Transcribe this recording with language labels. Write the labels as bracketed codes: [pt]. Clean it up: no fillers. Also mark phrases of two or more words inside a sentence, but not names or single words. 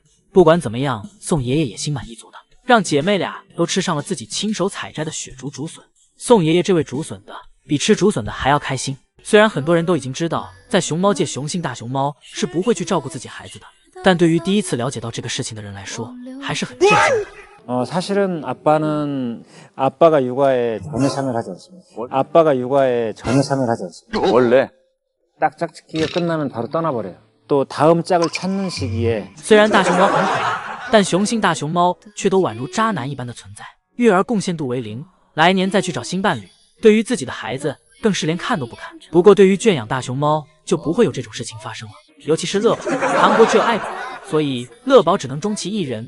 [zh] 不管怎么样，宋爷爷也心满意足的让姐妹俩都吃上了自己亲手采摘的雪竹竹笋。宋爷爷这位竹笋的比吃竹笋的还要开心。虽然很多人都已经知道在熊猫界雄性大熊猫是不会去照顾自己孩子的，但对于第一次了解到这个事情的人来说还是很震惊的。 [ko] 사실은 아빠가 육아에 전혀 참여를 하지 않습니다. 아빠가 육아에 전혀 참여를 하지 않습니다. 원래 딱 짝짓기가 끝나면 바로 떠나버려요. 또 다음 짝을 찾는 시기에 [zh] 虽然大熊猫很可爱，但雄性大熊猫却都宛如渣男一般的存在，育儿贡献度为0，来年再去找新伴侣。对于自己的孩子更是连看都不看。不过对于圈养大熊猫就不会有这种事情发生了，尤其是乐宝，韩国只有爱宝，所以乐宝只能终其一人。